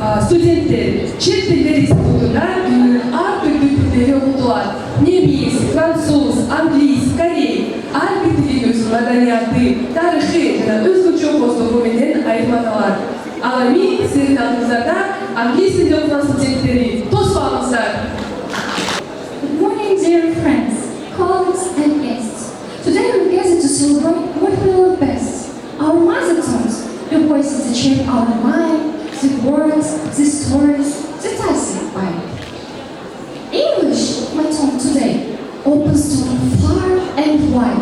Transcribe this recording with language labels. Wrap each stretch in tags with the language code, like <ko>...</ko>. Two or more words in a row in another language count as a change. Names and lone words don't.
<ky>Студенттер Чет Тилдер Институтунда дүйнөнүн ар түрдүү тилдери окутулат. Немис, француз, англис, корей. Ар бир тилдин өз маданияты, тарыхы жана өзгөчө коздугу менен айырмаланат. Ал эми сиздин алдыңыздарда англис тилинде окуган студенттери тосбаңыздар.</ky> <en>Good morning, dear friends, colleagues, and guests. Today we gather to celebrate what we love best, our mother tongues, the voices that shape our mind, the words, the stories that I say by. English, my tongue today, opens to far and wide.</en>